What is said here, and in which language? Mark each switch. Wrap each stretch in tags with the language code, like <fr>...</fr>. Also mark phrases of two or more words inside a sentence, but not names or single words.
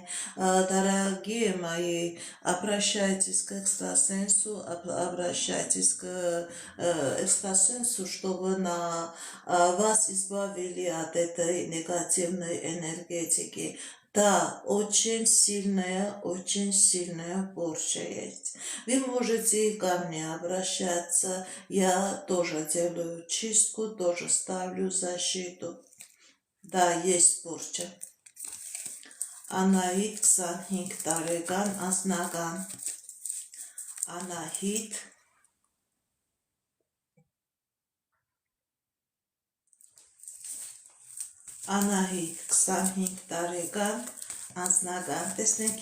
<ru>Дорогие мои, обращайтесь к экстрасенсу, обращайтесь к экстрасенсу, чтобы вас избавили от этой негативной энергетики. Да, очень сильная порча есть. Вы можете ко мне обращаться, я тоже делаю чистку, тоже ставлю защиту. Да, есть порча.</ru> <hy>Անահիտ 25 տարեկան անձնական Անահիտ Անահիտ 25 տարեկան անձնական տեսնենք</hy>